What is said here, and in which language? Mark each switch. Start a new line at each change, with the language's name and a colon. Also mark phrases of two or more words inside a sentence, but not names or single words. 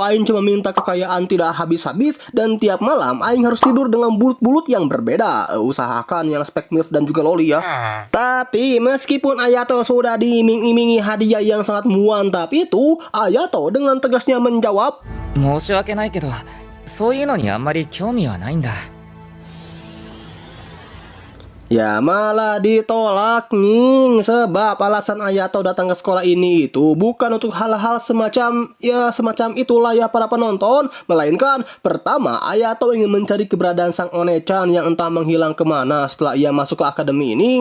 Indonesian: Aing cuma minta kekayaan tidak habis-habis dan tiap malam Aing harus tidur dengan bulut-bulut yang berbeda. Usahakan yang spek milf dan juga loli ya. Tapi meskipun Ayato sudah diiming-imingi hadiah yang sangat mantap itu, Ayato dengan tegasnya menjawab,
Japanese: 申し訳ないけど、そういうのにあんまり興味はないんだ。
Indonesian: ya malah ditolak nying. Sebab alasan Ayato datang ke sekolah ini itu bukan untuk hal-hal semacam itulah ya para penonton. Melainkan pertama, Ayato ingin mencari keberadaan sang One-chan yang entah menghilang kemana setelah ia masuk ke akademi ini.